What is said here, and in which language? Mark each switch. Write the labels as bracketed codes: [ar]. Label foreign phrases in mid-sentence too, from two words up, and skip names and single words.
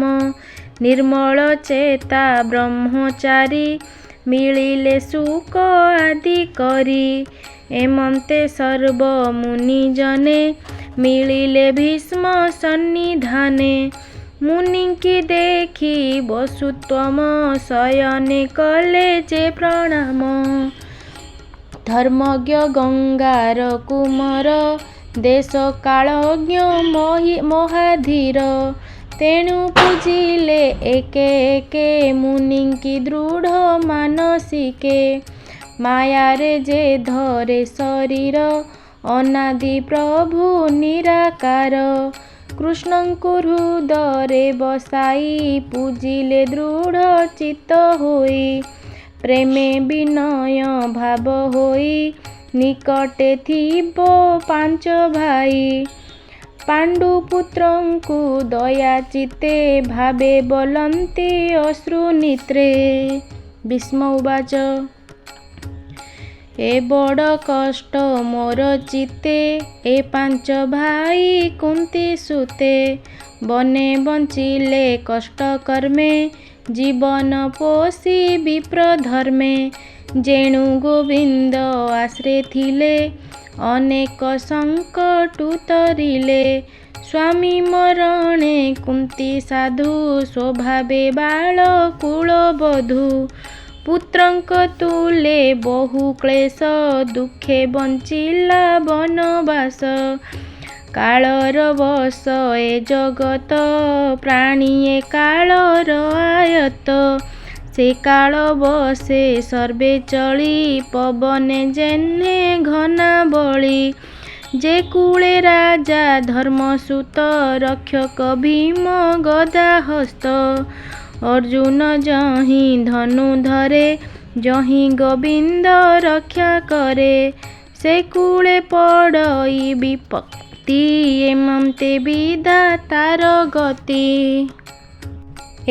[or] ନିର୍ମଳ ଚେତା ବ୍ରହ୍ମଚାରୀ ମିଳିଲେ ଶୁକ ଆଦି କରି। ଏମନ୍ତେ ସର୍ବ ମୁନିଜନେ ମିଳିଲେ ଭୀଷ୍ମ ସନ୍ନିଧାନେ। ମୁନିଙ୍କି ଦେଖି ବସୁତ୍ୱମ ଶୟନେ କଲେ ଯେ ପ୍ରଣାମ। ଧର୍ମଜ୍ଞ ଗଙ୍ଗାର କୁମାର ଦେଶ କାଳଜ୍ଞ ମହାଧୀର। ତେଣୁ ପୂଜିଲେ ଏକେ ଏକେ ମୁନିଙ୍କି ଦୃଢ଼ ମାନସିକେ। ମାୟାରେ ଯେ ଧରେ ଶରୀର ଅନାଦି ପ୍ରଭୁ ନିରାକାର। କୃଷ୍ଣଙ୍କୁ ହୃଦରେ ବସାଇ ପୂଜିଲେ ଦୃଢ଼ ଚିତ୍ତ ହୋଇ। ପ୍ରେମେ ବିନୟ ଭାବ ହୋଇ ନିକଟେ ଥିବୋ ପାଞ୍ଚ ଭାଇ। ପାଣ୍ଡୁପୁତ୍ରଙ୍କୁ ଦୟା ଚିତ୍ତେ ଭାବେ ବୋଲନ୍ତି ଅଶ୍ରୁ ନେତ୍ରେ। ଭୀଷ୍ମ ଉବାଚ ଏ ବଡ଼ କଷ୍ଟ ମୋର ଚିତ୍ତେ ଏ ପାଞ୍ଚ ଭାଇ କୁନ୍ତୀ ସୁତେ। ବନେ ବଞ୍ଚିଲେ କଷ୍ଟ କର୍ମେ ଜୀବନ ପୋଷି ବିପ୍ର ଧର୍ମେ। ଯେଣୁ ଗୋବିନ୍ଦ ଆଶ୍ରେ ଥିଲେ ଅନେକ ସଙ୍କଟ ଉତରିଲେ। ସ୍ୱାମୀ ମରଣେ କୁନ୍ତୀ ସାଧୁ ସ୍ୱଭାବେ ବାଳ କୁଳବଧୂ। ପୁତ୍ରଙ୍କ ତୁଲେ ବହୁ କ୍ଳେଶ ଦୁଖେ ବଞ୍ଚିଲା ବନବାସ। କାଳର ବଶ ଏ ଜଗତ ପ୍ରାଣୀଏ କାଳର ଆୟତ। ସେ କାଳ ବଶେ ସର୍ବେ ଚଳି ପବନେ ଯେନେ ଘନା ବଳି। ଯେ କୁଳେ ରାଜା ଧର୍ମସୁତ ରକ୍ଷକ ଭୀମ ଗଦା ହସ୍ତ। ଅର୍ଜୁନ ଯହିଁ ଧନୁ ଧରେ ଯହିଁ ଗୋବିନ୍ଦ ରକ୍ଷା କରେ। ସେ କୁଳେ ପଡ଼ଇ ବିପତ୍ତି ଏମନ୍ତେ ବିଧାତାର ଗତି।